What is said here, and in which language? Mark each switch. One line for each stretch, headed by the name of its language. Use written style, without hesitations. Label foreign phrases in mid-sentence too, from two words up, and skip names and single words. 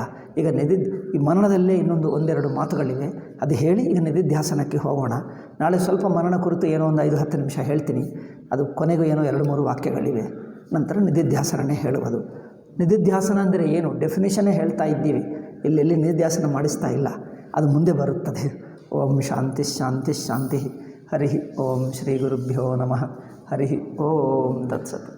Kannada: ಈಗ ಈ ಮನನದಲ್ಲೇ ಒಂದೆರಡು ಮಾತುಗಳಿವೆ, ಅದು ಹೇಳಿ ಈಗ ನಿಧಿಧ್ಯಾಸನಕ್ಕೆ ಹೋಗೋಣ. ನಾಳೆ ಸ್ವಲ್ಪ ಮನನ ಕುರಿತು ಏನೋ ಒಂದು 5-10 ನಿಮಿಷ ಹೇಳ್ತೀನಿ. ಅದು ಕೊನೆಗೂ ಏನೋ 2-3 ವಾಕ್ಯಗಳಿವೆ. ನಂತರ ನಿಧಿಧ್ಯಾಸನನೇ ಹೇಳುವುದು. ನಿಧಿಧ್ಯಾಸನ ಅಂದರೆ ಏನು ಡೆಫಿನೇಷನ್ನೇ ಹೇಳ್ತಾ ಇದ್ದೀವಿ, ಎಲ್ಲೆಲ್ಲಿ ನಿಧಿಧ್ಯಾಸನ ಮಾಡಿಸ್ತಾ ಇಲ್ಲ, ಅದು ಮುಂದೆ ಬರುತ್ತದೆ.
Sanskrit: ಓಂ ಶಾಂತಿ ಶಾಂತಿ ಶಾಂತಿ. ಹರಿ ಓಂ ಶ್ರೀ ಗುರುಭ್ಯೋ ನಮಃ. ಹರಿ ಓಂ ತತ್ಸತ್.